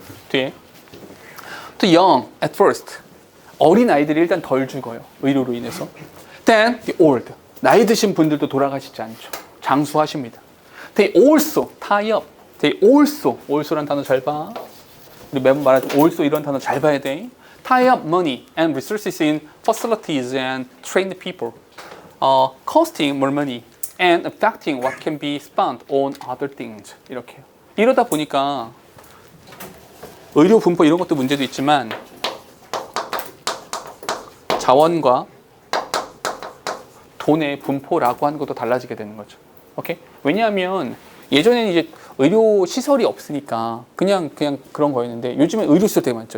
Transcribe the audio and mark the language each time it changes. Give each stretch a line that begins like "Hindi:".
Korean: 뒤에
English: The young at first,
Korean: 어린 아이들이 일단 덜 죽어요. 의료로 인해서.
English: Then the old,
Korean: 나이 드신 분들도 돌아가시지 않죠. 장수하십니다.
English: They also tie up. They also
Korean: 란 단어 잘 봐. 우리 매번 말하죠. also 이런 단어 잘 봐야 돼.
English: Tie up money and resources in facilities and trained people, costing more money and affecting what can be spent on other things.
Korean: 이렇게요. 이러다 보니까 의료 분포 이런 것도 문제도 있지만 자원과 돈의 분포라고 하는 것도 달라지게 되는 거죠. 오케이? 왜냐하면 예전에는 이제 의료 시설이 없으니까 그냥 그런 거였는데 요즘엔 의료 시설 되게 많죠.